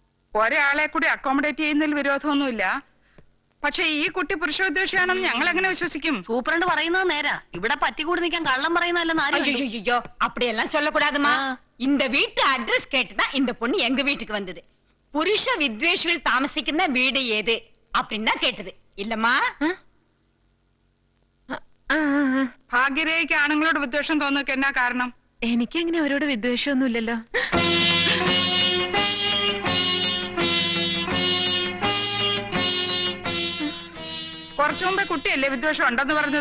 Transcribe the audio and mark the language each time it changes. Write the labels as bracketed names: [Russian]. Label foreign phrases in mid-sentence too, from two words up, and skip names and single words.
[Malayalam] ഒരാളെ കൂടി അക്കോമഡേറ്റ് ചെയ്യുന്നതിൽ വിരോധമൊന്നുമില്ല. പക്ഷെ ഈ കുട്ടി പുരുഷോദ്ദേശിയാണെന്ന് ഞങ്ങൾ എങ്ങനെ വിശ്വസിക്കും? സൂപ്രണ്ട് പറയുന്നത് നേരാ. ഇവിടെ പറ്റിക്കൂടി നിൽക്കാൻ കള്ളം പറയുന്നതല്ലെന്ന് [Tamil] ஐயோ அப்படியெல்லாம் சொல்லக்கூடாதுமா. இந்த வீட்டு அட்ரஸ் கேட்டுதான் இந்த பொண்ணு எங்க வீட்டுக்கு வந்தது. [Malayalam] പുരുഷ വിദ്വേഷികൾ താമസിക്കുന്ന [Tamil] வீடு ஏது அப்படின்னா கேட்டது இல்லம்மா. [Malayalam] ഭാഗ്യരേഖയ്ക്ക് ആണുങ്ങളോട് വിദ്വേഷം തോന്നുക എന്നാ കാരണം? എനിക്കങ്ങനെ അവരോട് വിദ്വേഷമൊന്നുമില്ലല്ലോ. കുറച്ചു മുമ്പേ കുട്ടിയല്ലേ വിദ്വേഷം ഉണ്ടെന്ന് പറഞ്ഞത്?